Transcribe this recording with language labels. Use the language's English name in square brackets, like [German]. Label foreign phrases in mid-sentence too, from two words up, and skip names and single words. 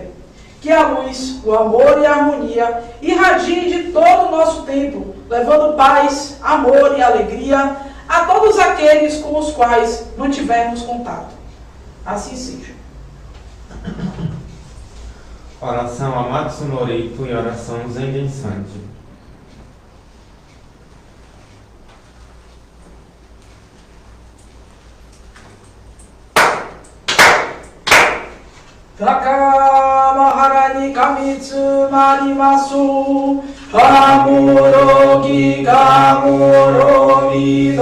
[Portuguese] Que a luz, o amor e a harmonia irradiem de todo o nosso tempo, levando paz, amor e alegria a todos aqueles com os quais mantivermos contato. Assim seja. Oração a Matsunorito e oração Zengen Sanji. [Japanese] 高天原に 神留り坐す 神漏岐 神漏美